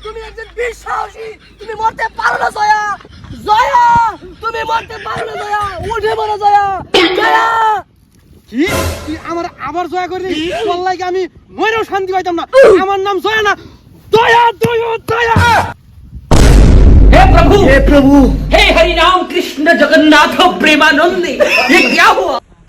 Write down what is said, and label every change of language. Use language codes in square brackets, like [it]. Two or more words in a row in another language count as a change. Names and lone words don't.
[bn] তুমি একজন বীর সাহসী, তুমি মরতে পারো না জয়া। জয়া তুমি মরতে পারো না জয়া উঠে মরো জয়া জয়া কি তুই আমার আবার জয়া করে তোর লাগে আমি মরেও শান্তি পাইতাম না আমার নাম জয়া না দয়া দয়া দয়া [hi] हे प्रभु हे हरि राम कृष्ण जगन्नाथ प्रेमानंद ये क्या हुआ